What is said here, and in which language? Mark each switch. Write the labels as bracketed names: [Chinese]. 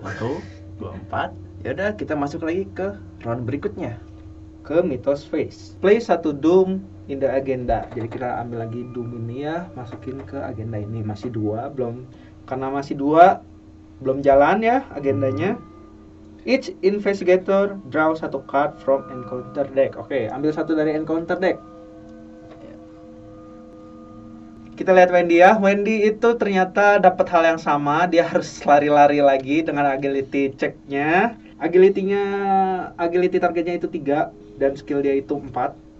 [Indonesian] 1, 2, 4. Ya udah, kita masuk lagi ke round berikutnya. Ke [English] Mythos phase. Play [Indonesian] satu [English] Doom in the agenda. [Indonesian] Jadi kita ambil lagi Doom ini ya, masukin ke agenda ini. Masih 2, belum, karena masih 2 belum jalan ya agendanya. [English] Each investigator draw [Indonesian] satu [English] card from encounter deck. [Indonesian] Oke, ambil satu dari encounter deck. Kita lihat Wendy ya. Wendy itu ternyata dapat hal yang sama. Dia harus lari-lari lagi dengan agility check-nya. Agility targetnya itu 3 dan skill dia itu 4.